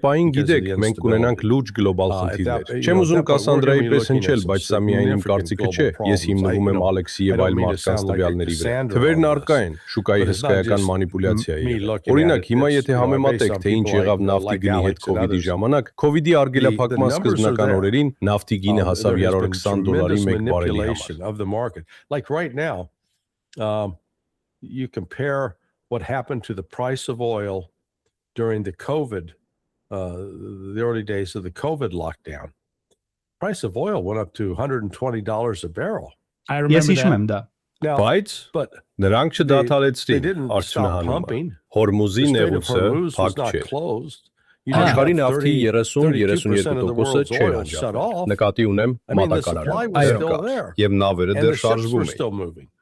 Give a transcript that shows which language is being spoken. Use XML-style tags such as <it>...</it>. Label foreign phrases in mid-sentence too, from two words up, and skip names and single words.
<hy>պահին գիտեք, մենք կունենանք լուրջ գլոբալ խնդիրներ։ Չեմ ուզում Կասանդրայի պես հնչել, բայց սա միայն իմ կարծիքը չէ։ Ես հիմնվում եմ Ալեքսի եւ այլ մարդկանց տվյալների վրա։ Թվերն առկա են, շուկայի հսկայական մանիպուլյացիայի։ Օրինակ, հիմա եթե համեմատեք, թե ինչ եղավ նավթի գնի հետ COVID-ի ժամանակ, COVID-ի արգելափակման սկզբնական օրերին նավթի գինը հասավ $20 մեկ բարելի համար։</hy> <en>Like right now, you compare what happened to the price of oil during the COVID, the early days of the COVID lockdown. Price of oil went up to $120 a barrel. I remember that.</en> <hy>Բայց նրանք չդադարեցրին արդյունահանումը։ Հորմուզի նեղուցը փակ չէր։ Աշխարհի նավթի 30-32%-ը չէր անջատվել։ Նկատի ունեմ մատակարարը։ Եվ նավերը դեռ շարժվում էին։</hy>